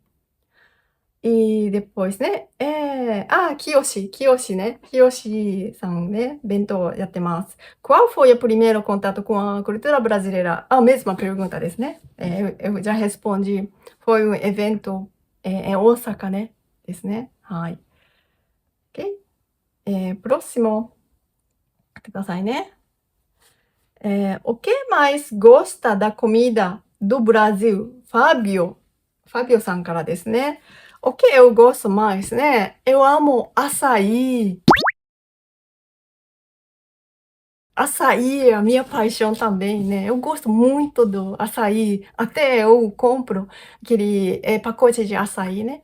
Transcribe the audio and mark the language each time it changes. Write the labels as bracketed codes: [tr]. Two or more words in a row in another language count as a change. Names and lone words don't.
[pt] E depois, né? Kiyoshi, né? Kiyoshi-san, né? [ja] 弁当やってます. [pt] Qual foi o primeiro contato com a cultura brasileira? A mesma pergunta [ja] ですね. [pt] Eu já respondi. Foi um evento em Osaka, né? [ja] ですね. はい。Ok? Próximo. 待ってくださいね。 [pt] O que mais gosta da comida do Brasil? Fábio [ja] さんからですね。 [pt] O que eu gosto mais, né? Eu amo açaí. Açaí é a minha paixão também, né? Eu gosto muito do açaí. Até eu compro aquele pacote de açaí, né?